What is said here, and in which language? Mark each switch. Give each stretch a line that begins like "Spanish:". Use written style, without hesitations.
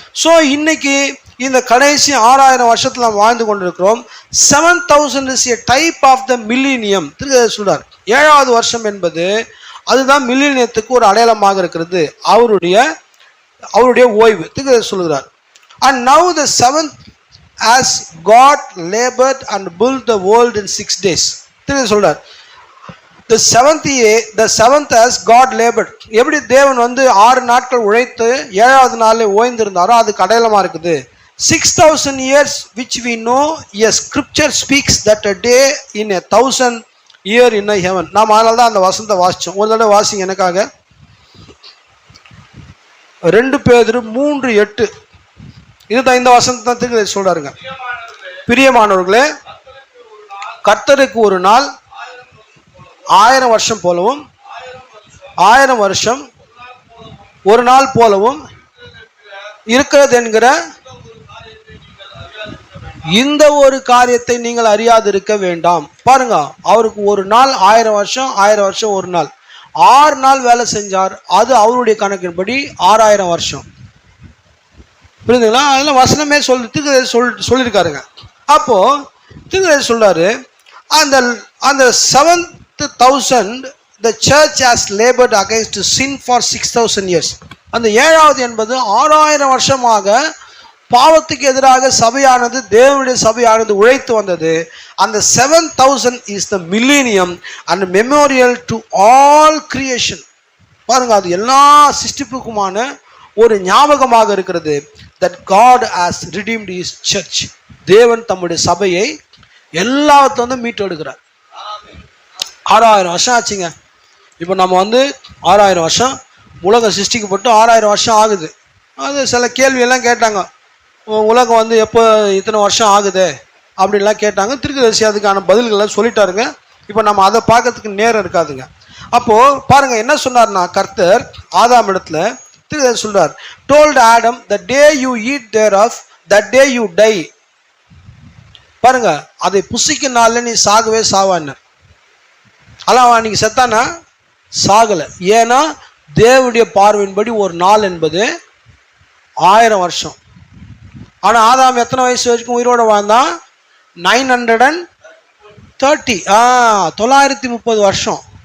Tamil: So இன்னைக்கு இந்த கடைசி 6000 வருஷத்தில் நாம் வாழ்ந்து கொண்டிருக்கிறோம்.
English: 7000 is a type of the millennium.
Tamil: சொல்றார் 7வது வருஷம் என்பது அதுதான் மில்லினியத்துக்கு ஒரு அடையாளமாக இருக்கிறது, அவருடைய ஓய்வு சொல்லுகிறார்.
English: And now the 7th as God labored and built the world in 6 days.
Tamil: சொல்றார்
English: the 7th as God labored.
Tamil: எப்படி தேவன் வந்து 6 நாட்கள் உழைத்து 7வது நாளில் ஓய்ந்திருந்தாரோ அதுக்கு அடையாளமா இருக்குது.
English: 6000 years which we know, yes, scripture speaks that a day in 1000 year in a heaven.
Tamil: நாம் அதனால தான் அந்த வசனத்தை வாசிச்சோம். ஒரு தடவை வாசிங்க எனக்காக. 2 பேதுரு 3:8. இதுதான் இந்த வசனத்தை சொல்றாருங்க. பிரியமானவர்களே, கர்த்தருக்கு ஒரு நாள் 1000 வருஷம் போலவும் 1000 வருஷம் ஒரு நாள் போலவும் இருக்கிறது என்கிற இந்த ஒரு காரியத்தை நீங்கள் அறியாதிருக்க வேண்டாம். பாருங்க, அவருக்கு ஒரு நாள் 1000 வருஷம், 1000 வருஷம் ஒரு நாள், 6 நாள் வேலை செஞ்சார். அது அவருடைய கணக்கின்படி 6000 வருஷம். புரியுதுங்களா? அதெல்லாம் வசனமே சொல்லியிருக்காருங்க. அப்போ திருக்குறள் சொல்றாரு, அந்த
English: 7,000 the church has labored against sin for 6,000 years.
Tamil: அந்த 7வது என்பது 6000 வருஷமாக பாவத்துக்கு எதிராக சபையானது, தேவனுடைய சபையானது உழைத்து வந்தது.
English: அந்த 7,000 is the millennium and memorial to all creation.
Tamil: பாருங்க, அது எல்லா சிருஷ்டிப்புக்குமான ஒரு ஞாபகமாக இருக்கிறது.
English: that God has redeemed his church.
Tamil: தேவன் தம்முடைய சபையை எல்லாத்துல மீட்டெடுக்கிறார். 6000 வருஷம் ஆச்சுங்க. இப்போ நம்ம 6000 வருஷம் உலகம் சிருஷ்டிக்கப்பட்டு 6000 வருஷம் ஆகுது. அது சில கேள்வியெல்லாம் கேட்டாங்க, உலகம் எப்போ இத்தனை வருஷம் ஆகுது அப்படின்லாம் கேட்டாங்க. தீர்க்கதரிசி அதுக்கான பதில்களை சொல்லிட்டாருங்க. இப்போ நம்ம அதை பார்க்கறதுக்கு நேரம் இருக்காதுங்க. அப்போ பாருங்க என்ன சொன்னார்னா, கர்த்தர் ஆதாம் இடத்துல தீர்க்கதரிசி சொல்றார்,
English: told Adam, the day you eat thereof, that day you die.
Tamil: பாருங்க, அதை புசிக்கும் நாள்ல நீ சாகவே சாவான்னு. ஆனால் அவன் அன்னைக்கு செத்தானா? சாகல. ஏன்னா தேவனுடைய பார்வையின்படி ஒரு நாள் என்பது 1000 வருஷம். ஆனா ஆதாம் எத்தனை வயசு வரைக்கும் உயிரோட வாழ்ந்தான்? 930 930 வருஷம்.